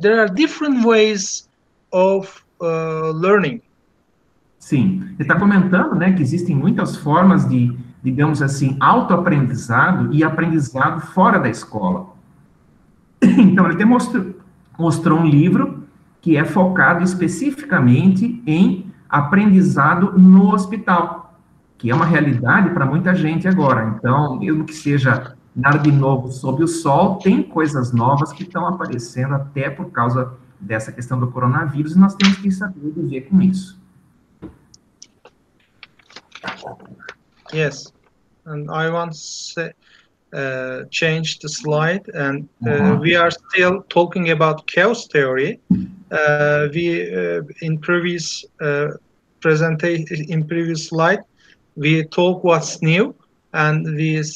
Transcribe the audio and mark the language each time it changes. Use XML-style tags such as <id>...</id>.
<en>There are different ways of learning.</en> <pt>Sim, ele está comentando, né, que existem muitas formas de, digamos assim, autoaprendizado e aprendizado fora da escola. Então, ele demonstrou, mostrou um livro que é focado especificamente em aprendizado no hospital, que é uma realidade para muita gente agora. Então, mesmo que seja nada de novo sob o sol, tem coisas novas que estão aparecendo até por causa dessa questão do coronavírus, e nós temos que saber viver com isso.</pt> <en>Yes, and I want to say, change the slide, and we are still talking about chaos theory. In previous presentation, in previous slide, we talk what's new, and we</en>